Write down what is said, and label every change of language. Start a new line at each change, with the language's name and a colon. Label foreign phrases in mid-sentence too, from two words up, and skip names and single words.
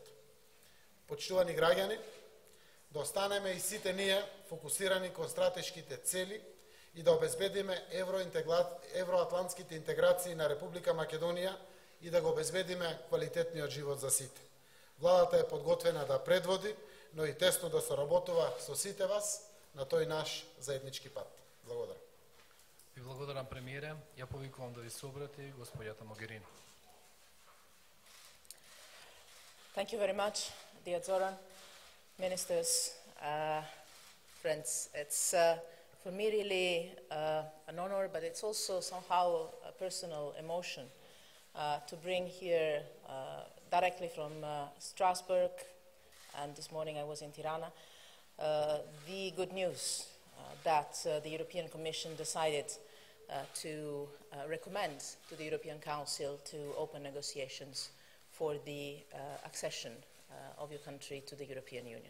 Macedonian: Почитувани граѓани, да останеме и сите ние фокусирани кон стратешките цели и да обезбедиме евроатлантските интеграции на Република Македонија и да го обезбедиме квалитетниот живот за сите. Владата е подготвена да предводи, но и тесно да соработува со сите вас на тој наш заеднички пат. Благодарам. Ви благодарам, премиере. Ја повикувам да ви се обрати господјата Могерини.
English: Thank you very much, dear Zoran, ministers, friends. It's for me really an honor, but it's also somehow a personal emotion to bring here directly from Strasbourg, and this morning I was in Tirana, the good news that the European Commission decided to recommend to the European Council to open negotiations for the accession of your country to the European Union.